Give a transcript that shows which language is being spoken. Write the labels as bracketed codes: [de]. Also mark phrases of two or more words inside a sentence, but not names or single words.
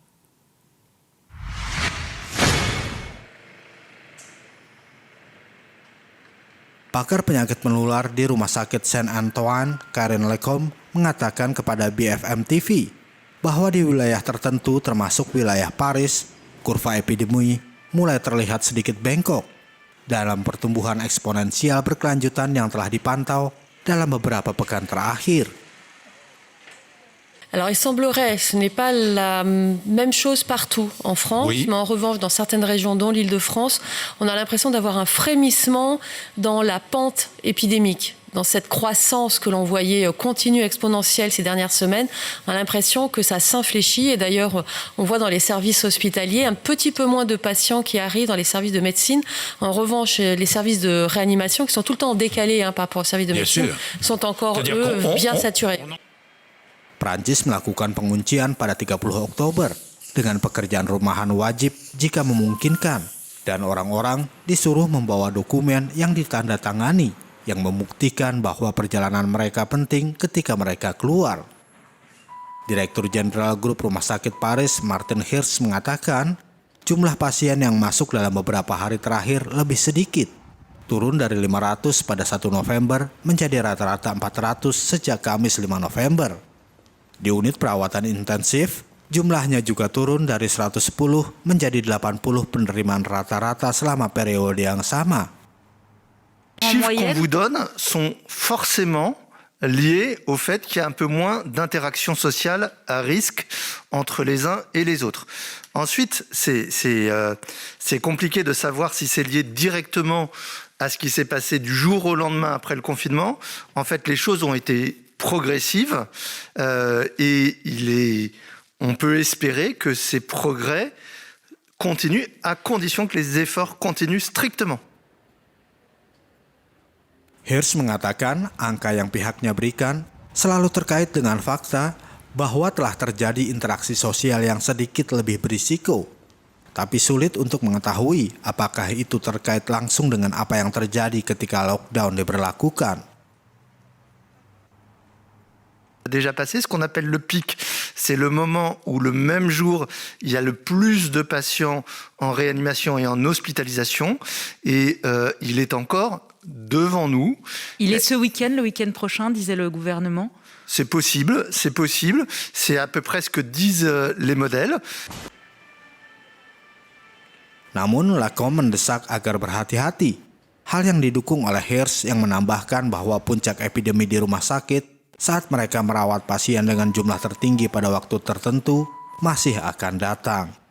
[id] Pakar penyakit menular di Rumah Sakit Saint-Antoine, Karen Lecombe, mengatakan kepada BFM TV bahwa di wilayah tertentu termasuk wilayah Paris, kurva epidemi mulai terlihat sedikit bengkok dalam pertumbuhan eksponensial berkelanjutan yang telah dipantau dalam beberapa pekan terakhir. [fr] Alors il semblerait, ce n'est pas la même chose partout en France, Oui. mais en revanche dans certaines régions dont l'Île-de-France, on a l'impression d'avoir un frémissement dans la pente épidémique. Dans cette croissance que l'on voyait continue, exponentielle ces dernières semaines, on a l'impression que ça s'infléchit. Et d'ailleurs, on voit dans les services hospitaliers un petit peu moins de patients qui arrivent dans les services de médecine. En revanche, les services de réanimation, qui sont tout le temps décalés par rapport aux services de Bien médecine, sûr. sont encore, C'est-à-dire eux, qu'on- bien on- saturés. [id] Prancis melakukan penguncian pada 30 Oktober dengan pekerjaan rumahan wajib jika memungkinkan, dan orang-orang disuruh membawa dokumen yang ditandatangani yang membuktikan bahwa perjalanan mereka penting ketika mereka keluar. Direktur Jenderal Grup Rumah Sakit Paris, Martin Hirsch, mengatakan jumlah pasien yang masuk dalam beberapa hari terakhir lebih sedikit, turun dari 500 pada 1 November menjadi rata-rata 400 sejak Kamis 5 November. Di unit perawatan intensif, jumlahnya juga turun dari 110 menjadi 80 penerimaan rata-rata selama periode yang sama. [fr] Les chiffres qu'on moyenne vous donne sont forcément liés au fait qu'il y a un peu moins d'interaction sociale à risque entre les uns et les autres. Ensuite, c'est compliqué de savoir si c'est lié directement à ce qui s'est passé du jour au lendemain après le confinement. En fait, les choses ont été progressives et on peut espérer que ces progrès continuent à condition que les efforts continuent strictement. [id] Hirsch mengatakan angka yang pihaknya berikan selalu terkait dengan fakta bahwa telah terjadi interaksi sosial yang sedikit lebih berisiko, tapi sulit untuk mengetahui apakah itu terkait langsung dengan apa yang terjadi ketika lockdown diberlakukan. [fr] Déjà passé ce qu'on appelle le pic. C'est le moment où le même jour, il y a le plus de patients en réanimation et en hospitalisation. Et il est encore devant nous. Il est ce week-end, le week-end prochain, disait le gouvernement. C'est possible, c'est possible. C'est à peu près ce que disent les modèles. [id] Namun Lacombe mendesak agar berhati-hati. Hal yang didukung oleh Hirsch yang menambahkan bahwa puncak epidemi di rumah sakit saat mereka merawat pasien dengan jumlah tertinggi pada waktu tertentu masih akan datang.